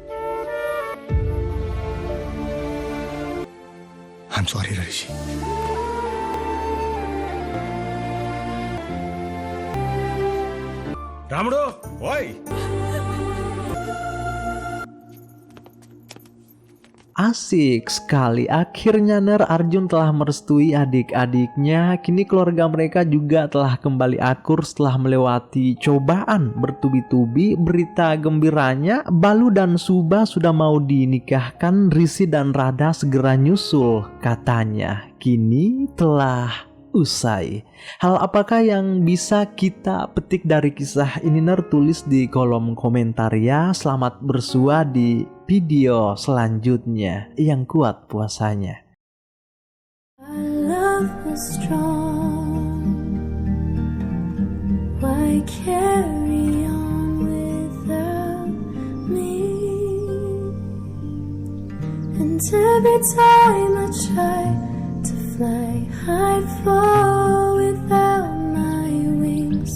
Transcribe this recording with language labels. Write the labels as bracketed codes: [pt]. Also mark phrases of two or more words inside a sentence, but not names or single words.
[en] I'm sorry రిషి. [te] రాముడు, ఓయ్ [id] Asik sekali. Akhirnya Arjun telah merestui adik-adiknya. Kini keluarga mereka juga telah kembali akur setelah melewati cobaan bertubi-tubi. Berita gembiranya, Balu dan Suba sudah mau dinikahkan. Risi dan Radha segera nyusul katanya. Kini telah usai. Hal apakah yang bisa kita petik dari kisah ini? Tulis di kolom komentar ya. Selamat bersua di video selanjutnya. Yang kuat puasanya. [en] Our love was strong. Why carry on without me? And every time I try to fly, I'd fall without my wings.